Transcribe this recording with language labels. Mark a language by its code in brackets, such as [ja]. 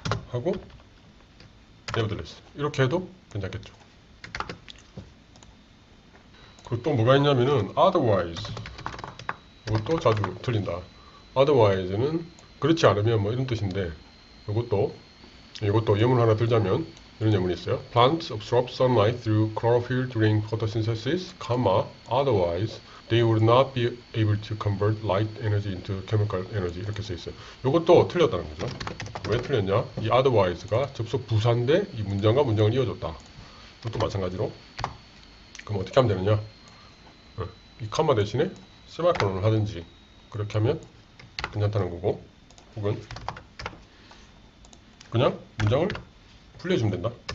[ko] 하고 nevertheless 이렇게 해도 괜찮겠죠. 그리고 또 뭐가 있냐면은 otherwise 이것도 자주 틀린다. otherwise는 그렇지 않으면 뭐 이런 뜻인데 이것도 예문 하나 들자면 이런 예문이 있어요. [en] Plants absorb sunlight through chlorophyll during photosynthesis, otherwise they would not be able to convert light energy into chemical energy [ko] 이렇게 써 있어요. 이것도 틀렸다는 거죠. 왜 틀렸냐? 이 otherwise가 접속 부사인데 이 문장과 문장을 이어줬다. 이것도 마찬가지로. 그럼 어떻게 하면 되느냐? 이 컴마 대신에 세마콜론을 하든지 그렇게 하면 괜찮다는 거고 혹은 그냥 문장을 분리해주면 된다.